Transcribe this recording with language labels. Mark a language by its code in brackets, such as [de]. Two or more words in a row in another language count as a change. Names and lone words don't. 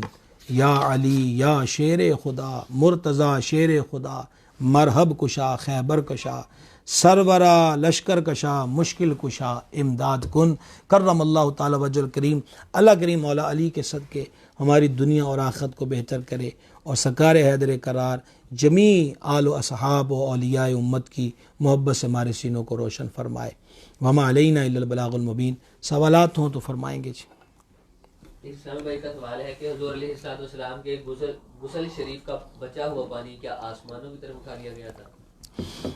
[fa] یا علی یا شیر خدا، مرتضیٰ شیر خدا، مرحب کشا خیبر کشا، سرورا لشکر کشا مشکل کشا امداد کن. [ar] کرم اللہ تعالی وجہ الکریم. [ur] اللہ کریم مولا علی کے صدقے ہماری دنیا اور آخرت کو بہتر کرے اور سرکار حیدر قرار جمیع آل و اصحاب و اولیاء امت کی محبت سے ہمارے سینوں کو روشن فرمائے. [ar] وما علینا الا البلاغ المبین. [ur] سوالات ہوں تو فرمائیں گے. جی اسلام بھائی کا سوال ہے کہ حضور علیہ السلام کے غسل شریف کا بچا ہوا پانی کیا آسمانوں کی طرف اٹھا لیا گیا تھا؟